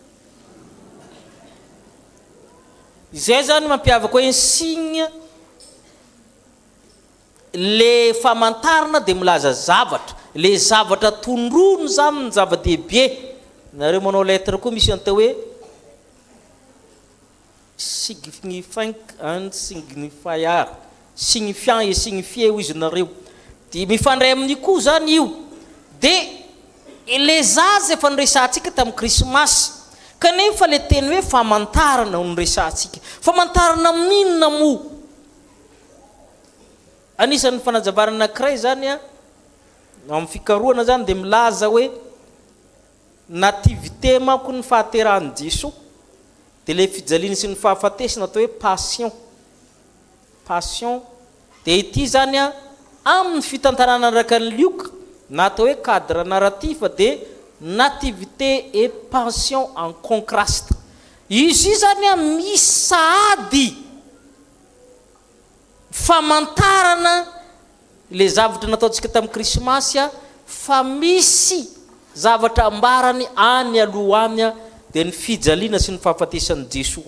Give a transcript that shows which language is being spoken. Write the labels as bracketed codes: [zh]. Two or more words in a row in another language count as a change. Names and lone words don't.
[mg] Izay zany mampiavaka hoe signe le famantarana dia milaza zavatra. Le zavatra tondrono zany ny zava-dehibe. Nareo manao lettre koa misy antao hoe signifiant [en] and signifier, [fr] signifiant et signifié [mg] izy nareo. Dia mifandray amin'ny koa zany io. Dia le zaza efa niresantsika tamin'ny krismasy. Kanefa le teny hoe famantarana ho niresantsika. Famantarana amin'inona mo? Anisan'ny fanajavarana anankiray zany a, amin'ny fikarohana zany dia milaza hoe nativité manko ny fahaterahan'i Jesosy. Dia le fijaliana sy ny fahafatesana atao hoe passion. Passion. Dia ity zany a amin'ny fitantarana araka ny Luka na atao hoe [fr] cadre narratif [mg] dia [fr] nativité et passion en contraste. [mg] Izy zany a misy sahady famantarana le zavatra nataontsika tamin'ny krismasy a, fa misy zavatra ambarany any aloha any a, dia ny fijaliana sy ny fahafatesan'i Jesosy.